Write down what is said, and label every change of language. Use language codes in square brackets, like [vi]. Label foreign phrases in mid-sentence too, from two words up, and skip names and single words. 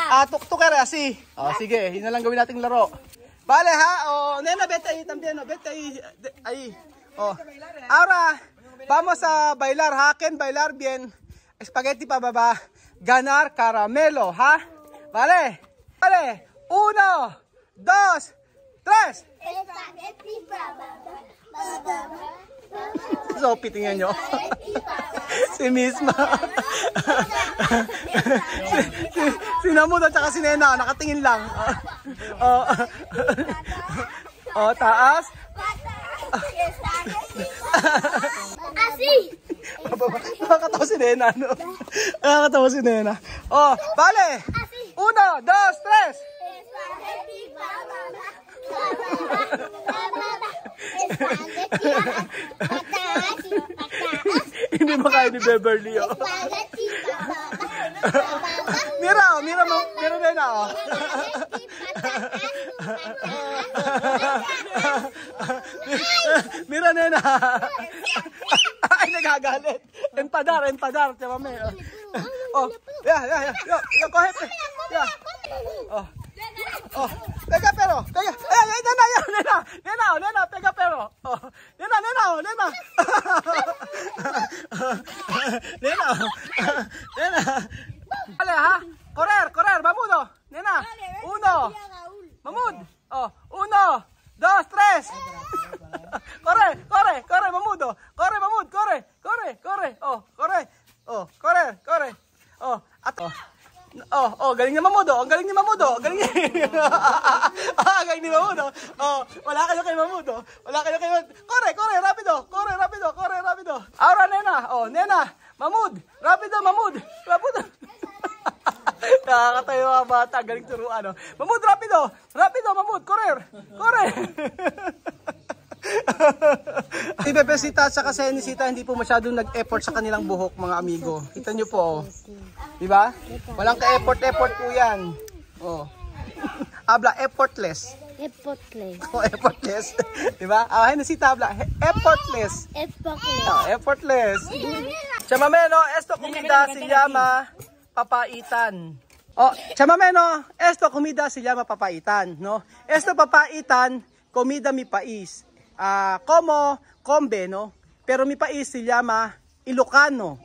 [tl] Ah, tuktukere, asi. Oh, sige, yun na lang gawin nating laro. [es] Vale, ha? Oh, Nena, vete ahí también, no? Vete ahí. Ahí. Oh. Ahora, vamos a bailar, ha? Ken bailar bien. Espagueti pa baba. Ganar caramelo, ha? Vale. Vale. 1, 2, 3. Espagueti para papá. [tl] So, pitingnan nyo. Si misma. si Namud at saka si Nena, nakatingin lang. Taas. [es] Así. [tl] Nakakatawa si Nena, no? Nakakatawa si Nena. [es] Oh, vale. 1, 2, 3. Espagueti para papá. [tl] Hindi ba kaya ni Beverly, oh? [es] Mira, oh. Mira Nena, oh. Mira, Nena. [tl] Ay, nagagalit. Empadar. Tiyan, mami. [en] Oh, yeah. Coge. Yeah. [es] Oh, pega pero. Ay, Nena, pega pero. Oh, Nena. Nena. Vale, ha. Correr, Mamudo. Nena. 1. Mamud. Oh, 1, 2, 3. Corre, Mamudo. Corre, Mamud, corre. Oh, corre. Oh, corre. [tl] Oh, galing ni Mamudo. Ang galing ni Mamudo. Galing ni Mamudo. Oh, wala kayo kay Mamudo. [es] Corre, rapido. Ahora, Nena. Oh, Nena. Mamud. Rapido. [tl] Nakakatayo mga bata. Galing turuan, oh. [es] Mamud, rapido, Mamud. Corre. [tl] Si Bebesita at saka si Enisita hindi po masyadong nag-effort sa kanilang buhok, mga amigo. Kita nyo po, oh. Diba? Walang ka-effort po yan. Oh. [en] Habla, effortless. Oh, effortless. Diba? [es] Enisita, habla, effortless. [en] Oh, effortless. Chamame, [es] no? Esto comida se llama papaitan. Oh, chamame, no? Esto comida se llama papaitan, no? Esto papaitan, comida mi país. Como combe, no? Pero mi país se llama Ilocano.